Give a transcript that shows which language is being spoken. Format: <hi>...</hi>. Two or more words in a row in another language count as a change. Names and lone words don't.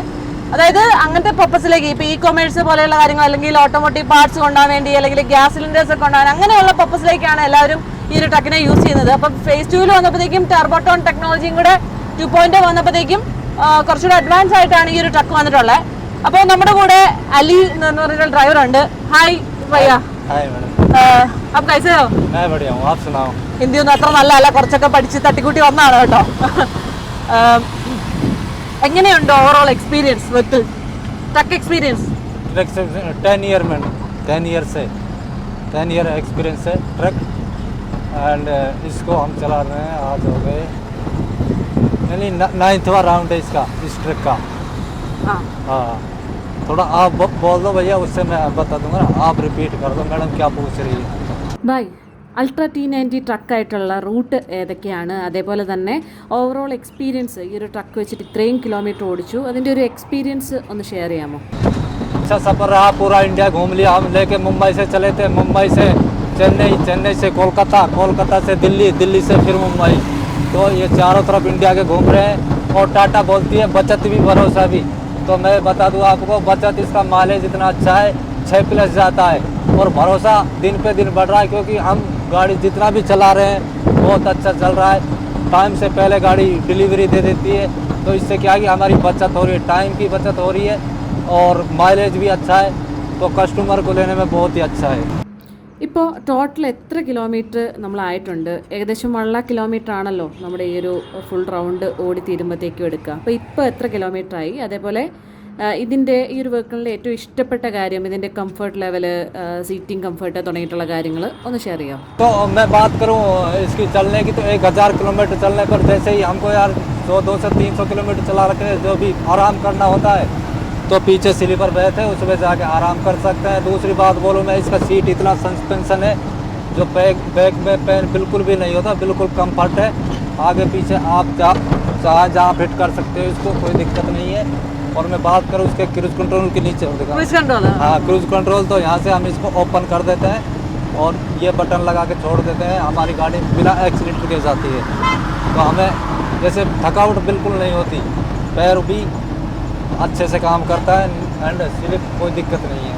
<ml>അതായത് അങ്ങനത്തെ പർപ്പസിലേക്ക് ഇപ്പോൾ കൊമേഴ്സ് പോലെയുള്ള കാര്യങ്ങൾ, അല്ലെങ്കിൽ</ml> <en>automotive parts</en> <ml>കൊണ്ടുപോകാൻ വേണ്ടി, അല്ലെങ്കിൽ</ml> <en>gas cylinders</en> <ml>ഒക്കെ കൊണ്ടുപോകാൻ, അങ്ങനെയുള്ള പർപ്പസിലേക്കാണ് എല്ലാവരും ഈ ഒരു ട്രക്കിനെ യൂസ് ചെയ്യുന്നത്. അപ്പം ഫേസ് 2 വന്നപ്പോഴത്തേക്കും ടർബോട്ടോൺ ടെക്നോളജിയും കൂടെ 2.0 വന്നപ്പോഴത്തേക്കും കുറച്ചുകൂടെ അഡ്വാൻസ് ആയിട്ടാണ് ഈ ഒരു ട്രക്ക് വന്നിട്ടുള്ളത്. അപ്പോൾ നമ്മുടെ കൂടെ അലി എന്ന് പറഞ്ഞിട്ടുള്ള ഡ്രൈവർ ഉണ്ട്.</ml> <hi>हाय भैया. हाय मैडम, आप कैसे हो? मैं बढ़िया हूँ, आप सुनाओ?</hi> <ml>ഹിന്ദി ഒന്നും അത്ര നല്ലതല്ല, കുറച്ചൊക്കെ പഠിച്ച് തട്ടിക്കൂട്ടി വന്നതാണ് കേട്ടോ. എങ്ങനെയുണ്ട്</ml> <en>overall experience with truck experience?</en> <hi>10</hi> <en>year madam,</en> <hi>10</hi> <en>year experience</en> <hi>है</hi> <en>truck and</en> <hi>इसको हम चला रहे हैं, आज हो गए यानी 9वां राउंड है इसका, इस ट्रक का. हाँ, थोड़ा आप बोल दो भैया, उससे मैं बता दूंगा. आप रिपीट कर दो मैडम, क्या पूछ रही है.</hi> <en>ബൈ.</en> <ml>അൾട്ര T90 ട്രക്കായിട്ടുള്ള റൂട്ട് ഏതൊക്കെയാണ്, അതേപോലെ തന്നെ</ml> <en>overall experience,</en> <ml>ഈ ഒരു ട്രക്ക് വെച്ചിട്ട് ഇത്രയും കിലോമീറ്റർ ഓടിച്ചു, അതിൻ്റെ ഒരു എക്സ്പീരിയൻസ് ഒന്ന് ഷെയർ ചെയ്യാമോ?</ml> <hi>अच्छा सफ़र रहा, पूरा इंडिया घूम लिया. हम लेके मुंबई से चले थे, मुंबई से चेन्नई, चेन्नई से कोलकाता, कोलकाता से दिल्ली, दिल्ली से फिर मुंबई. तो ये चारों तरफ इंडिया के घूम रहे हैं. और टाटा बोलती है बचत भी भरोसा भी. तो मैं बता दूँ आपको, बचत इसका माइलेज इतना अच्छा है, 6+ जाता है. और भरोसा दिन पे दिन बढ़ रहा है, क्योंकि हम गाड़ी जितना भी चला रहे हैं बहुत अच्छा चल रहा है. टाइम से पहले गाड़ी डिलीवरी दे देती है. तो इससे क्या है कि हमारी बचत हो रही है, टाइम की बचत हो रही है और माइलेज भी अच्छा है. तो कस्टमर को लेने में बहुत ही अच्छा है.</hi> <ml>ഇപ്പോൾ ടോട്ടൽ എത്ര കിലോമീറ്റർ നമ്മളായിട്ടുണ്ട്? ഏകദേശം 1 കിലോമീറ്റർ ആണല്ലോ നമ്മുടെ ഈ ഒരു</ml> <en>full round</en> <ml>ഓടി തീരുമ്പോഴത്തേക്കും എടുക്കുക. അപ്പോൾ ഇപ്പോൾ എത്ര കിലോമീറ്റർ ആയി? അതേപോലെ ഇതിൻ്റെ ഈ ഒരു വെഹിക്കിളിൻ്റെ ഏറ്റവും ഇഷ്ടപ്പെട്ട കാര്യം, ഇതിൻ്റെ</ml> <en>comfort level, seating comfort</en> <ml>തുടങ്ങിയിട്ടുള്ള കാര്യങ്ങൾ ഒന്ന് ഷെയർ ചെയ്യാം.</ml> <hi>तो मैं बात करूँ इसकी चलने की, तो 1000 किलोमीटर चलने पर जैसे ही हमको यार 100 से 300 किलोमीटर चला रखे, जो भी आराम करना होता है तो पीछे स्लीपर बैठे उसमें जाके आराम कर सकते हैं. दूसरी बात बोलूँ मैं, इसका सीट इतना सस्पेंशन है, जो बैक में पेन बिल्कुल भी नहीं होता, बिल्कुल कम्फर्ट है. आगे पीछे आप जहाँ फिट कर सकते हो, इसको कोई दिक्कत नहीं है. और मैं बात करूँ उसके</hi> <en>cruise control</en> <hi>के नीचे,</hi> <en>cruise control.</en> <hi>हाँ</hi> <en>cruise control,</en> <hi>तो यहाँ से हम इसको ओपन कर देते हैं और ये बटन लगा के छोड़ देते हैं. हमारी गाड़ी बिना एक्सीलेटर के जाती है, तो हमें जैसे थकावट बिल्कुल नहीं होती, पैर भी अच्छे से काम करता है</hi> <en>and slip</en> <hi>कोई दिक्कत नहीं है.</hi>